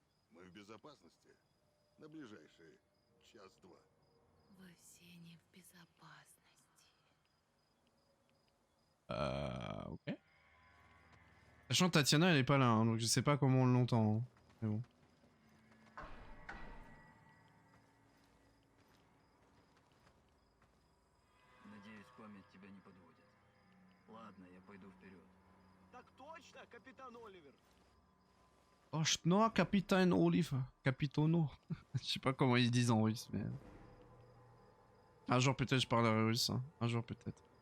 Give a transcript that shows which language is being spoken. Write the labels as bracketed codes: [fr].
[ru] Мы в безопасности на ближайшие час-два. Вы все не в безопасности. [fr] Ok. Sachant que Tatiana elle est pas là, hein, donc je sais pas comment on l'entend. Hein. Mais bon. [ru] Надеюсь, память тебя не подводит. Ладно, я пойду вперед. Так точно, капитан Оливер. [fr] Oh, non, Capitaine Olive. Capitono. Je sais pas comment ils disent en russe, mais. Un jour peut-être je parlerai russe. Hein. Un jour peut-être.